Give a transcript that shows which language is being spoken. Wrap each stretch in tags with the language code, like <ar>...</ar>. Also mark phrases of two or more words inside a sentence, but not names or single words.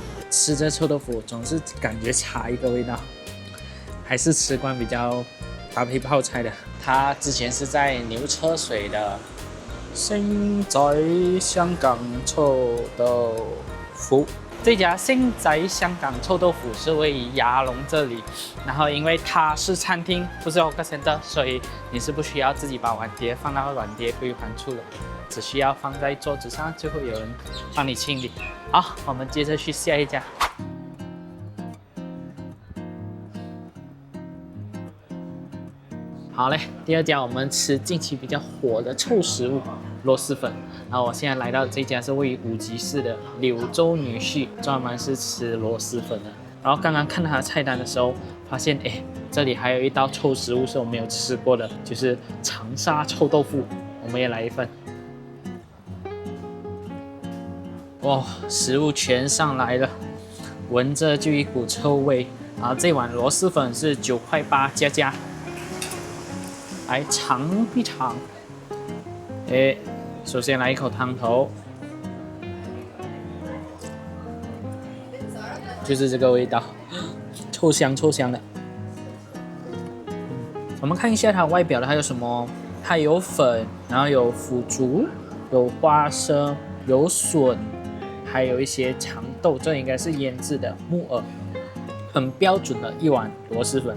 <zh>吃這臭豆腐總是感覺差一個味道，還是吃慣比較搭配泡菜的。它之前是在牛車水的星仔香港臭豆腐。這家星仔香港臭豆腐是位於亞龍這裡，然後因為它是餐廳，不是</zh> <en>hawker center，</en> <zh>所以你是不需要自己把碗碟放到软碟歸還處的，只需要放在桌子上，就会有人幫你清理。好，我們接着去下一家。好嘞，第2家我們吃近期比較火的臭食物螺蛳粉。然後我現在来到這家是位于5級市的柳州女婿，專門是吃螺蛳粉的。然後剛剛看到他的菜單的時候，發現這裡還有一道臭食物是我沒有吃過的，就是長沙臭豆腐，我們也來一份。哇，食物全上來了，聞着就一股臭味。然後這碗螺螄粉是9塊8加，來嘗一嘗。首先來一口湯頭，就是這個味道，臭香臭香的。我們看一下它外表的，它有什麼？它有粉，然後有腐竹，有花生，有筍，還有一些長豆，這應該是醃制的木耳，很標準的一碗螺螄粉。</zh>